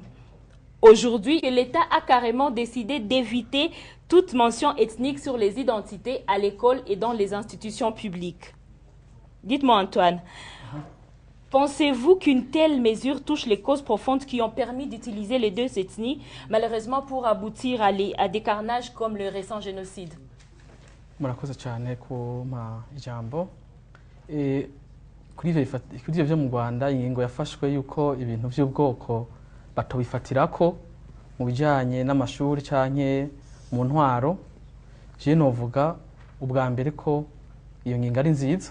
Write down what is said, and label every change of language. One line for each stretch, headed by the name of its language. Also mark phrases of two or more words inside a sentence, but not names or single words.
French: Aujourd'hui, l'État a carrément décidé d'éviter toute mention ethnique sur les identités à l'école et dans les institutions publiques. Dites-moi Antoine, pensez-vous qu'une telle mesure touche les causes profondes qui ont permis d'utiliser les deux ethnies, malheureusement pour aboutir à des carnages comme le récent génocide?
Rundi: Murakoze cyane ku ijambo kuri ivyo byo mu Rwanda ingingo yafashwe yuko ibintu by'ubwoko batobifatirako mu bijanye n'amashuri canke mu ntwaro. Je novuga ubwa mbere ko iyo ngingo ari nziza.